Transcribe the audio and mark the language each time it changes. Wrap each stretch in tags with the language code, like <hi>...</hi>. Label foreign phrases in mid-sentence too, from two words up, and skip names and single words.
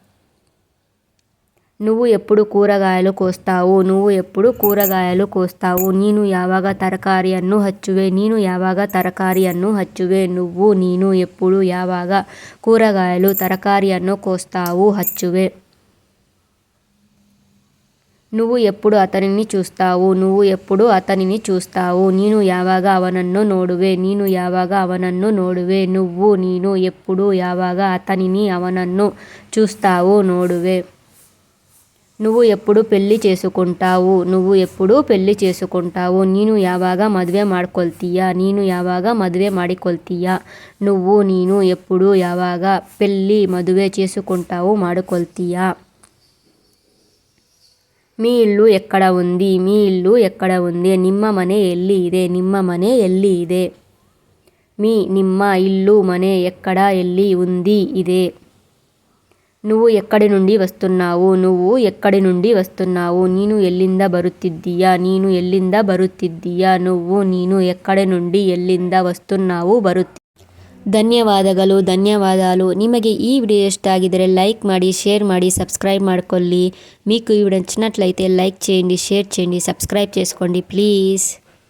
<te>నువ్వు ఎప్పుడు కూరగాయలు కోస్తావు? నువ్వు ఎప్పుడు కూరగాయలు కోస్తావు?</te> <kn>ನೀನು ಯಾವಾಗ ತರಕಾರಿಯನ್ನು ಹಚ್ಚುವೆ? ನೀನು ಯಾವಾಗ ತರಕಾರಿಯನ್ನು ಹಚ್ಚುವೆ?</kn> <te>నువ్వు ನೀನು ఎప్పుడు ಯಾವಾಗ కూరగాయలు తరకాರಿಯನ್ನು కోస్తావు ಹಚ್ಚುವೆ? నువ్వు ఎప్పుడు అతనిని చూస్తావు? నువ్వు ఎప్పుడు అతనిని చూస్తావు?</te> <kn>ನೀನು ಯಾವಾಗ ಅವನನ್ನು ನೋಡುವೆ? ನೀನು ಯಾವಾಗ ಅವನನ್ನು ನೋಡುವೆ?</kn> <te>నువ్వు ನೀನು ఎప్పుడు ಯಾವಾಗ అతనిని ಅವನನ್ನು చూస్తావు ನೋಡುವೆ? నువ్వు ఎప్పుడు పెళ్లి చేసుకుంటావు? నువ్వు ఎప్పుడు పెళ్లి చేసుకుంటావు?</te> <kn>ನೀನು ಯಾವಾಗ ಮದುವೆ ಮಾಡ್ಕೊಳ್ತೀಯಾ? ನೀನು ಯಾವಾಗ ಮದುವೆ ಮಾಡಿಕೊಳ್ತೀಯಾ?</kn> <te>నువ్వు ನೀನು ఎప్పుడు ಯಾವಾಗ పెళ్లి మదుವೆ చేసుకుంటావు ಮಾಡಿಕೊಳ್ತೀಯా? మీ ఇల్లు ఎక్కడ ఉంది? మీ ఇల్లు ఎక్కడ ఉంది?</te> <kn>ನಿಮ್ಮ ಮನೆ ಎಲ್ಲಿ ಇದೆ? ನಿಮ್ಮ ಮನೆ ಎಲ್ಲಿ ಇದೆ?</kn> <te>మీ ನಿಮ್ಮ ఇల్లు మనే ఎక్కడ ఎಲ್ಲಿ ఉంది ಇದೆ? నువ్వు ఎక్కడి నుండి వస్తున్నావు? నువ్వు ఎక్కడి నుండి వస్తున్నావు?</te> <kn>ನೀನು ಎಲ್ಲಿಂದ ಬರುತ್ತಿದ್ದೀಯಾ? ನೀನು ಎಲ್ಲಿಂದ ಬರುತ್ತಿದ್ದೀಯಾ?</kn> <te>నువ్వు ನೀನು ಎಕ್ಕಡೆ నుండి ಎಲ್ಲಿಂದ వస్తున్నావు ಧನ್ಯವಾದಗಳು.</te> <kn>ನಿಮಗೆ ಈ ವಿಡಿಯೋ ಇಷ್ಟ ಆಗಿದರೆ లైక్ ಮಾಡಿ, షేర్ ಮಾಡಿ, సబ్స్క్రైబ్ ಮಾಡ್ಕೊಳ್ಳಿ.</kn> <te>మీకు ఈ వీడియో నచ్చినట్లయితే లైక్ చేయండి, షేర్ చేయండి, సబ్స్క్రైబ్ చేసుకోండి ప్లీజ్.</te>